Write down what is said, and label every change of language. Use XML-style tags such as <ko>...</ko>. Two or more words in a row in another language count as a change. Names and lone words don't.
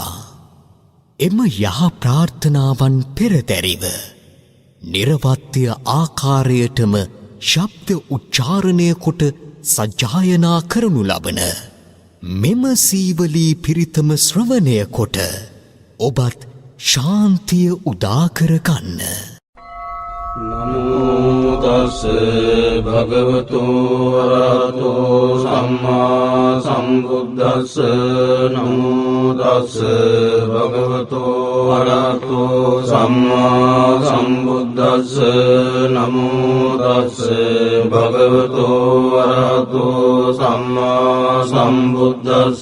<si>එම යහ ප්‍රාර්ථනාවන් පෙරදැරිව නිර්වත්‍ය ආකාරයටම ශබ්ද උච්චාරණය කොට සජ්ජායනා කරනු ලබන මෙම සීවලී පිරිතම ශ්‍රවණය කොට ඔබත් ශාන්තිය උදාකර ගන්න.</si> <pi>නමෝ තස් භගවතු වරහතෝ සම්මා සම්බුද්දස්ස. නමෝ තස් භගවතු වරහතෝ සම්මා සම්බුද්දස්ස. නමෝ තස් භගවතු වරහතෝ සම්මා සම්බුද්දස්ස.</pi>